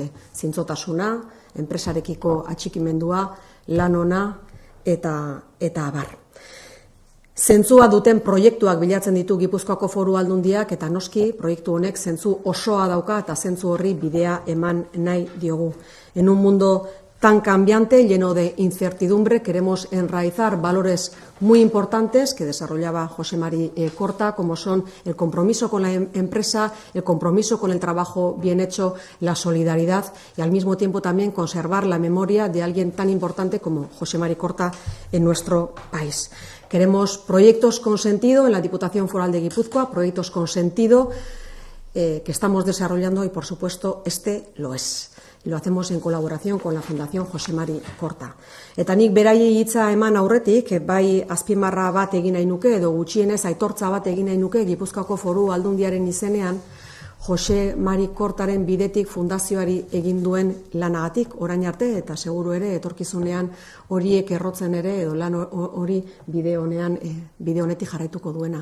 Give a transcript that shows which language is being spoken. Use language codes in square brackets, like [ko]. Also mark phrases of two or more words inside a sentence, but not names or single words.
[eu] Zintzotasuna, enpresarekiko atxikimendua, lan ona eta abar. Zentzua duten proiektuak bilatzen ditu Gipuzkoako Foru Aldundiak eta noski proiektu honek zentzu osoa dauka eta zentzu horri bidea eman nahi diogu. [es] En un mundo tan cambiante, lleno de incertidumbre, queremos enraizar valores muy importantes que desarrollaba Jose Mari Korta, como son el compromiso con la empresa, el compromiso con el trabajo bien hecho, la solidaridad y al mismo tiempo también conservar la memoria de alguien tan importante como Jose Mari Korta en nuestro país. Queremos proyectos con sentido en la Diputación Foral de Guipúzcoa, proyectos con sentido que estamos desarrollando y, por supuesto, este lo es. Lo hacemos en colaboración con la Fundación Jose Mari Korta. [eu] Eta nik beraiei hitza eman aurretik, bai azpimarra bat egin nahi nuke edo gutxienez aitortza bat egin nahi nuke Gipuzkoako Foru Aldundiaren izenean, Jose Mari Kortaren bidetik fundazioari egin duen lanagatik orain arte, eta seguru ere etorkizunean horiek errotzen ere edo lan hori bide honetik jarraituko duena.